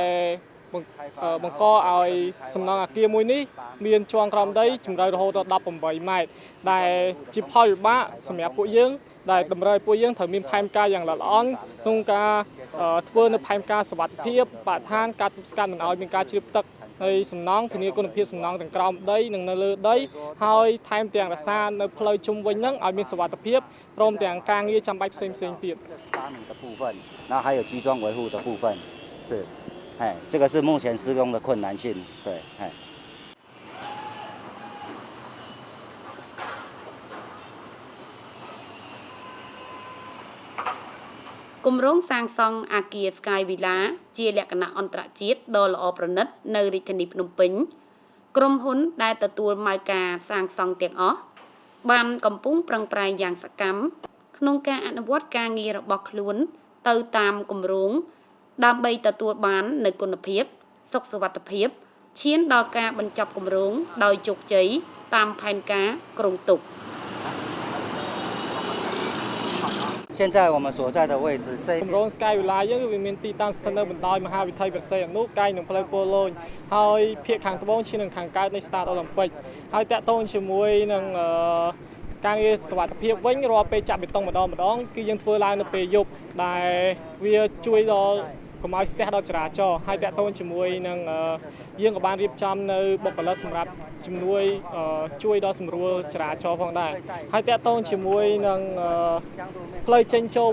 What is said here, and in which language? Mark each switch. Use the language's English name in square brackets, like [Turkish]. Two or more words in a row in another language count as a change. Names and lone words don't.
[Khmer] បង្កឲ្យសំណង់អគារមួយនេះមានជាន់ក្រោមដីជម្រៅរហូតដល់18ម៉ែត្រដែលជាផលវិបាកសម្រាប់ពួកយើងដែលតម្រូវឲ្យពួកយើងត្រូវមានផែនការយ៉ាងល្អិតល្អន់ក្នុងការធ្វើនៅផែនការសុវត្ថិភាពបរិស្ថានការទប់ស្កាត់មិនឲ្យមានការជ្រាបទឹកហើយសំណង់ធានាគុណភាពសំណង់ទាំងក្រោមដីនិងនៅលើដីហើយថែមទាំងរក្សានៅផ្លូវជុំវិញហ្នឹងឲ្យមានសុវត្ថិភាពព្រមទាំងការងារចាំបាច់ផ្សេងៗទៀត [Chinese] 发明的部分，然后还有基桩维护的部分，是，哎，这个是目前施工的困难性，对，哎。 [Khmer] គម្រោងសាងសង់អគារ Sky Villa ជាលក្ខណៈអន្តរជាតិដ៏ល្អប្រណិត នៅរាជធានីភ្នំពេញក្រុមហ៊ុនដែលទទួលម៉ៅការសាងសង់ទាំងអស់បានកំពុងប្រឹងប្រែងយ៉ាងសកម្មក្នុងការអនុវត្តការងាររបស់ខ្លួនទៅតាមគម្រោងដើម្បីទទួលបាននូវគុណភាពសុខសុវត្ថិភាពឈានដល់ការបញ្ចប់គម្រោងដោយជោគជ័យតាមផែនការគ្រោងទុក [Chinese] 现在我们所在的位置，这 [Khmer] គម្រោង Sky Villa យើងវាមានទីតាំងស្ថិតនៅបណ្ដោយមហាវិថីព្រះសីហនុកាយនឹងផ្លូវពោលូញហើយភាគខាងត្បូងឈាននឹងខាងកើតនៃ Start Olympic ហើយតាក់ទងជាមួយនឹងការងារសុវត្ថិភាពវិញរាល់ពេលចាក់បេតុងម្ដងគឺយើងធ្វើឡើងនៅពេលយប់ដែល វាជួយដល់កុំឲ្យស្ទះដល់ចរាចរណ៍ហើយតាក់ទងជាមួយនឹងយើងក៏បានរៀបចំនៅបុគ្គលិកសម្រាប់ជំនួយជួយដល់សម្រួលចរាចរណ៍ផងដែរហើយតាក់ទងជាមួយនឹងផ្លូវចេញចូល